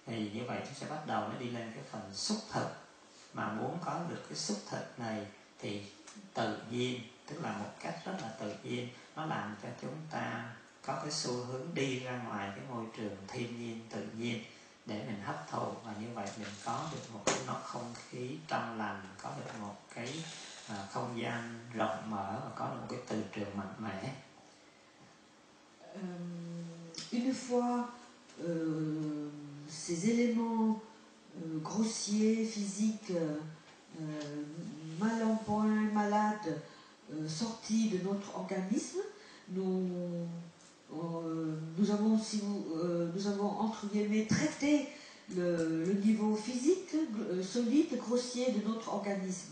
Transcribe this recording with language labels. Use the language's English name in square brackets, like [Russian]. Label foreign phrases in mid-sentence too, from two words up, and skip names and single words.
[Vietnamese] Thì như vậy nó sẽ bắt đầu nó đi lên cái phần xúc thực. Mà muốn có được cái xúc thực này thì tự nhiên, tức là một cách rất là tự nhiên, nó làm cho chúng ta có cái xu hướng đi ra ngoài cái môi trường thiên nhiên tự nhiên để mình hấp thụ, và như vậy mình có được một cái không khí trong lành, có được một cái không gian rộng mở và có được một cái từ trường mạnh mẽ. [French] Une fois ces éléments grossiers, physiques, mal en point, malades, sortis de notre organisme, nous avons entre guillemets traité le niveau physique, solide, grossier de notre organisme.